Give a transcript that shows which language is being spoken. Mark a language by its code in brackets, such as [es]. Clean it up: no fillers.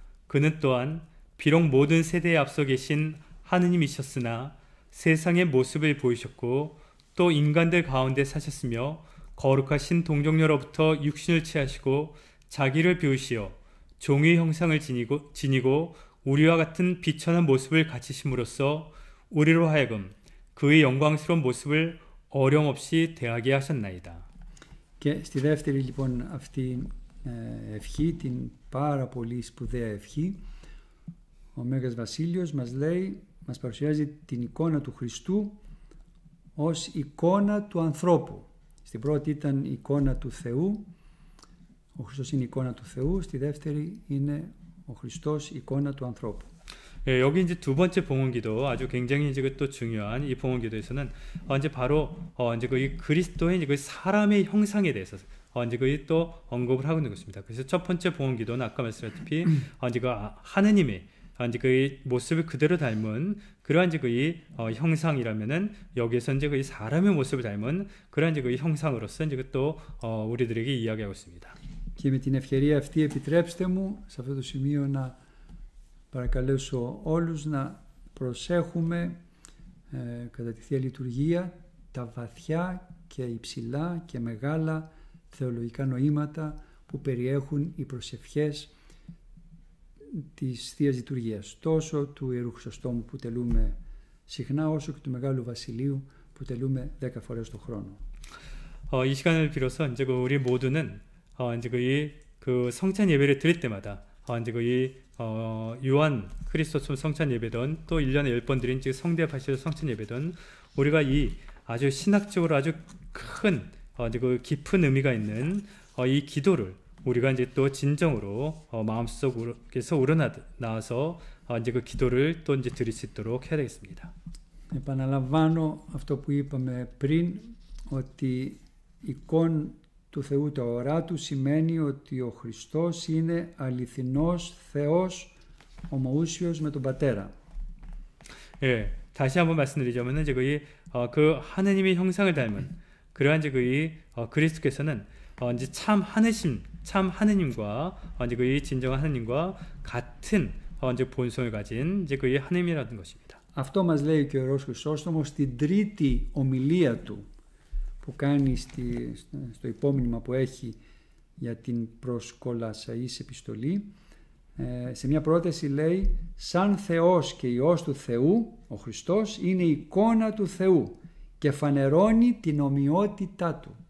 [ko] 그는 또한 비록 모든 세대에 앞서 계신 하느님이셨으나 세상의 모습을 보이셨고 또 인간들 가운데 사셨으며 거룩하신 동정녀로부터 육신을 취하시고 자기를 비우시어 종의 형상을 지니고 우리와 같은 비천한 모습을 갖추심으로써 우리로 하여금 그의 영광스러운 모습을 어령없이 대하게 하셨나이다. [el] Και στη δεύτερη λοιπόν αυτή ευχή, την πάρα πολύ σπουδαία ευχή, ο Μέγας Βασίλειος μας λέει, μας παρουσιάζει την εικόνα του Χριστού ως εικόνα του ανθρώπου. Στην πρώτη ήταν η εικόνα του Θεού, ο Χριστός είναι η εικόνα του Θεού, στη δεύτερη είναι ο Χριστός η εικόνα του ανθρώπου. [ko] 예, 여기 이제 두 번째 봉헌기도 아주 굉장히 이제 또 중요한 이 봉헌기도에서는 이제 바로 이제 그 그리스도의 이제 그 사람의 형상에 대해서 이제 그 또 언급을 하고 있는 것입니다. 그래서 첫 번째 봉헌기도는 아까 말씀드렸다시피 이제 그 하느님의 이제 그 모습을 그대로 닮은 그러한 이제 그 형상이라면은 여기에서 이제 그 사람의 모습을 닮은 그러한 이제 그 형상으로서 이제 그 또 우리들에게 이야기하고 있습니다. [el] Και με την ευκαιρία αυτή επιτρέψτε μου σε αυτό το σημείο να παρακαλέσω όλους να προσέχουμε κατά τη Θεία Λειτουργία τα βαθιά και υψηλά και μεγάλα θεολογικά νοήματα που περιέχουν οι προσευχές της Θείας Λειτουργίας, τόσο του Ιερού Χρυσοστόμου που τελούμε συχνά, όσο και του Μεγάλου Βασιλείου που τελούμε 10 φορές το χρόνο. [ko] 이 시간을 빌어서 이제 우리 모두는 이제 그 성찬 예배를 드릴 때마다 이제 요한 그리스도처럼 성찬 예배든 또 1년에 10번 드린 즉 성대 바시로 성찬 예배든 우리가 이 아주 신학적으로 아주 큰 이제 그 깊은 의미가 있는 이 기도를 우리가 이제 또 진정으로 마음속에서 우러나와서 이제 그 기도를 또 이제 드릴 수 있도록 해야 되겠습니다. [el] Επαναλαμβάνω αυτό που είπαμε πριν, ότι η εικόνα του Θεού, τα ορά του, σημαίνει ότι ο Χριστός είναι αληθινός Θεός, ομοούσιος με τον Πατέρα. [ko] 예, 다시 한번 말씀드리자면은 이제 그 하느님의 형상을 닮은 그러한 이제 그리스도께서는 이제 참 하느님과 이제 그 진정한 하느님과 같은 이제 본성을 가진 이제 그 하느님이라는 것입니다. [el] Αυτό μας λέει και ο Ιερός Χρυσόστομος στην τρίτη ομιλία του που κάνει στο υπόμνημα που έχει για την προς Κολασσαής επιστολή. Σε μια πρόταση λέει «Σαν Θεός και Υιός του Θεού, ο Χριστός είναι η εικόνα του Θεού και φανερώνει την ομοιότητά του».